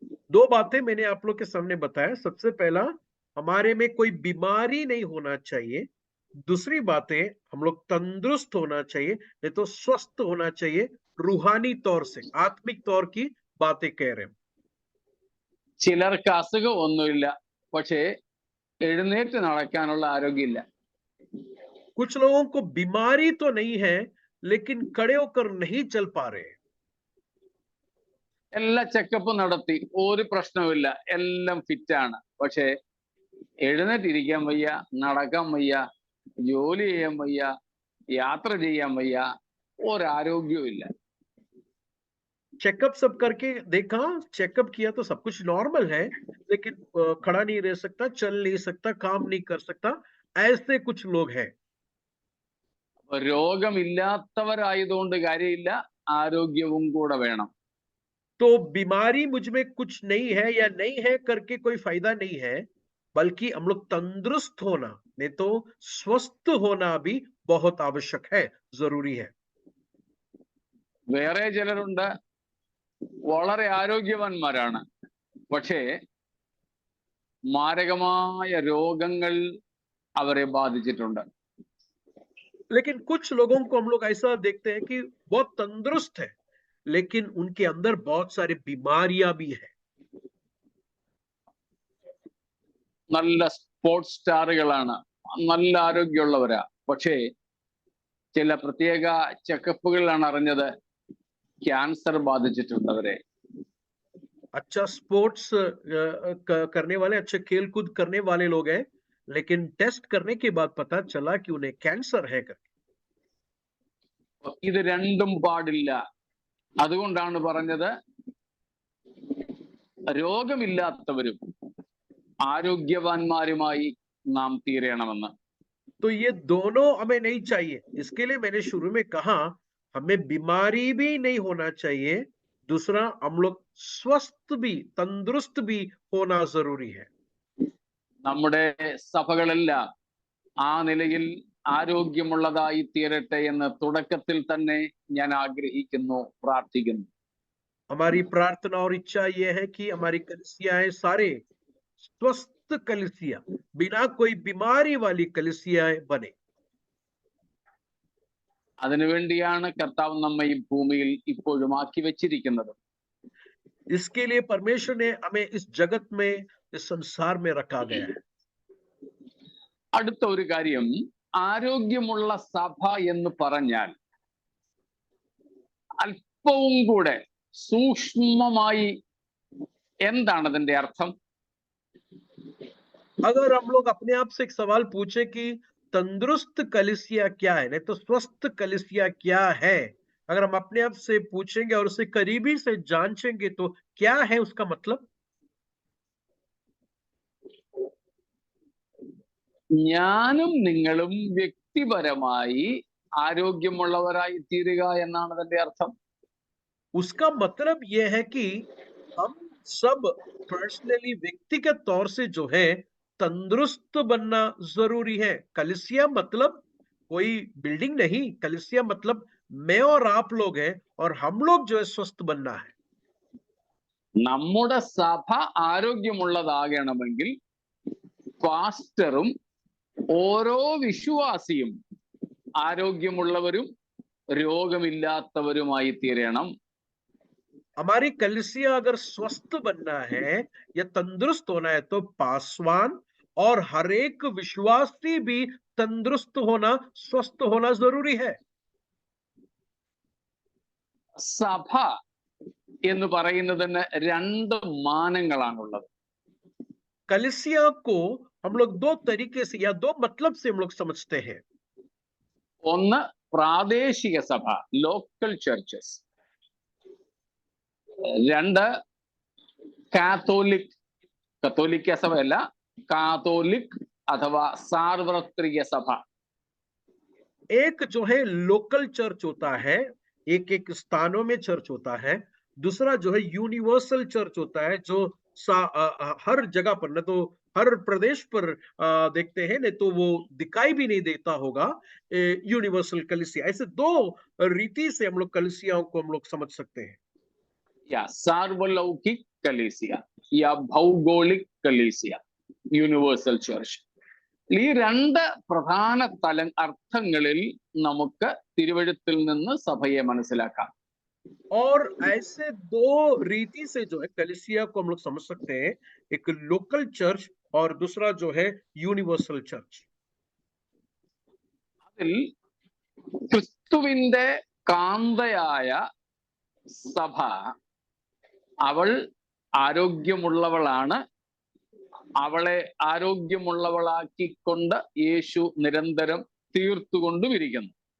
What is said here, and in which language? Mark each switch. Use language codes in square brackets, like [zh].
[hi] 2 बातें मैंने आप लोग के सामने बताया। सबसे पहला, हमारे में कोई बीमारी नहीं होना चाहिए। दूसरी बातें, हम लोग तंदुरुस्त होना चाहिए, नहीं तो स्वस्थ होना चाहिए। रूहानी तौर से, आत्मिक तौर की बातें कह रहे हैं। [ml] ചിലർക്ക് അസുഖമൊന്നുമില്ല, പക്ഷേ എഴുന്നേറ്റ് നടക്കാനുള്ള ആരോഗ്യമില്ല. [hi] कुछ लोगों को बीमारी तो नहीं है, लेकिन खड़े होकर नहीं चल पा रहे। [ml] എല്ലാ ചെക്കപ്പും നടത്തി, ഒരു പ്രശ്നവുമില്ല, എല്ലാം ഫിറ്റാണ്. പക്ഷേ എഴുന്നേറ്റിരിക്കാൻ വയ്യ, നടക്കാൻ വയ്യ, ജോലി ചെയ്യാൻ വയ്യ, യാത്ര ചെയ്യാൻ വയ്യ, ഒരാരോഗ്യവും ഇല്ല. [hi] चेकअप सब करके देखा, चेकअप किया तो सब कुछ नॉर्मल है, लेकिन खड़ा नहीं रह सकता, चल नहीं सकता, काम नहीं कर सकता। ऐसे कुछ लोग हैं। [ml] രോഗമില്ലാത്തവരായതുകൊണ്ട് കാര്യമില്ല, ആരോഗ്യവും കൂടെ വേണം. [hi] तो बीमारी मुझ में कुछ नहीं है या नहीं है करके कोई फायदा नहीं है, बल्कि हम लोग तंदुरुस्त होना, नहीं तो स्वस्थ होना भी बहुत आवश्यक है, जरूरी है। [ml] വേറെ ചിലരുണ്ട്, വളരെ ആരോഗ്യവാന്മാരാണ്. പക്ഷേ മാരകമായ രോഗങ്ങൾ അവരെ ബാധിച്ചിട്ടുണ്ട്. [hi] लेकिन कुछ लोगों को हम लोग ऐसा देखते हैं कि बहुत तंदुरुस्त है, लेकिन उनके अंदर बहुत सारी बीमारियां भी है. [ml] നല്ല സ്പോർട്സ് സ്റ്റാറുകളാണ്, നല്ല ആരോഗ്യമുള്ളവരാ. പക്ഷേ ചില പ്രത്യേക ചെക്കപ്പുകളിലാണ് അറിഞ്ഞത് ക്യാൻസർ ബാധിച്ചിട്ടുണ്ട് അവരെ. [hi] अच्छा स्पोर्ट्स करने वाले, अच्छे खेल कूद करने वाले लोग हैं, लेकिन टेस्ट करने के बाद पता चला कि उन्हें कैंसर है करके. [ml] ഇത് രണ്ടും പാടില്ല. അതുകൊണ്ടാണ് പറഞ്ഞത് രോഗമില്ലാത്തവരും ആരോഗ്യവാന്മാരുമായി നാം തീരണമെന്ന്. [hi] तो ये दोनों हमें नहीं चाहिए. इसके लिए मैंने शुरू में कहा हमें बीमारी भी नहीं होना चाहिए, दूसरा हम लोग स्वस्थ भी, तंदुरुस्त भी होना जरूरी है. [ml] നമ്മുടെ സഭകളെല്ലാം ആ നിലയിൽ ആരോഗ്യമുള്ളതായി തീരട്ടെ എന്ന് തുടക്കത്തിൽ തന്നെ ഞാൻ ആഗ്രഹിക്കുന്നു, പ്രാർത്ഥിക്കുന്നു. [hi] हमारी प्रार्थना और इच्छा यह है कि हमारी कलीसियाएं सारे स्वस्थ कलीसिया, बिना कोई बीमारी वाली कलीसियाएं बने. [ml] അതിനുവേണ്ടിയാണ് കർത്താവ് നമ്മെ ഈ ഭൂമിയിൽ ഇപ്പോഴും ആക്കി വെച്ചിരിക്കുന്നത്. [hi] इसके लिए परमेश्वर ने हमें इस जगत में, इस संसार में रखा गया है. [ml] അടുത്ത ഒരു കാര്യം, ആരോഗ്യമുള്ള സഭ എന്ന് പറഞ്ഞാൽ അല്പവും കൂടെ സൂക്ഷ്മമായി എന്താണ് അതിന്റെ അർത്ഥം? [hi] अगर हम लोग अपने आप से एक सवाल पूछे कि तंदुरुस्त कलीसिया क्या है, नहीं तो स्वस्थ कलीसिया क्या है, अगर हम अपने आप से पूछेंगे और उसे करीबी से जांचेंगे तो क्या है उसका मतलब? [ml] ഞാനും നിങ്ങളും വ്യക്തിപരമായി ആരോഗ്യമുള്ളവരായി തീരുക എന്നാണ് അതിന്റെ അർത്ഥം. [hi] उसका मतलब यह है कि हम सब पर्सनली, व्यक्तिगत तौर से जो है तंदुरुस्त बनना जरूरी है. कलीसिया मतलब कोई बिल्डिंग नहीं, कलीसिया मतलब मैं और आप लोग हैं, और हम लोग जो है स्वस्थ बनना है. [ml] നമ്മുടെ സഭ ആരോഗ്യമുള്ളതാകണമെങ്കിൽ പാസ്റ്ററും ഓരോ വിശ്വാസിയും ആരോഗ്യമുള്ളവരും രോഗമില്ലാത്തവരുമായി തീരണം. [hi] हमारी कलीसिया अगर स्वस्थ बनना है या तंदुरुस्त होना है तो पासवान और हर एक विश्वासी भी तंदुरुस्त होना, स्वस्थ होना जरूरी है. [ml] സഭ എന്ന് പറയുന്നതിന് രണ്ട് മാനങ്ങളാണുള്ളത്. [hi] कलीसिया को हम लोग दो तरीके से या दो मतलब से हम लोग समझते हैं. [ml] ഒന്ന് പ്രാദേശിക സഭ, ലോക്കൽ ചർച്ചസ്. രണ്ട് കാത്തോലിക്, കത്തോലിക്ക സഭയല്ല, കാത്തോലിക് [hi] अथवा सार्वत्रिक सभा. एक जो है लोकल चर्च होता है, एक एक स्थानों में चर्च होता है. दूसरा जो है यूनिवर्सल चर्च होता है, जो हर जगह पर, न तो हर प्रदेश पर देखते हैं, नहीं तो वो दिखाई भी नहीं देता होगा. यूनिवर्सल कलीसिया, ऐसे दो रीति से हम लोग कलीसियाओं को हम लोग समझ सकते हैं. या सार्वलौकिक कलीसिया या भौगोलिक कलीसिया, यूनिवर्सल चर्च. [ml] ഈ രണ്ട് പ്രധാന അർത്ഥങ്ങളിൽ നമുക്ക് തിരുവെഴുത്തിൽ നിന്ന് സഭയെ മനസ്സിലാക്കാം. [hi] और ऐसे दो रीति से जो है कलीसिया को हम लोग समझ सकते हैं, एक लोकल चर्च और दूसरा जो है यूनिवर्सल चर्च. [ml] അതിൽ ക്രിസ്തുവിന്റെ കാന്തയായ സഭ, അവൾ ആരോഗ്യമുള്ളവളാണ്. അവളെ ആരോഗ്യമുള്ളവളാക്കിക്കൊണ്ട് യേശു നിരന്തരം തീർത്തുകൊണ്ടുമിരിക്കുന്നു.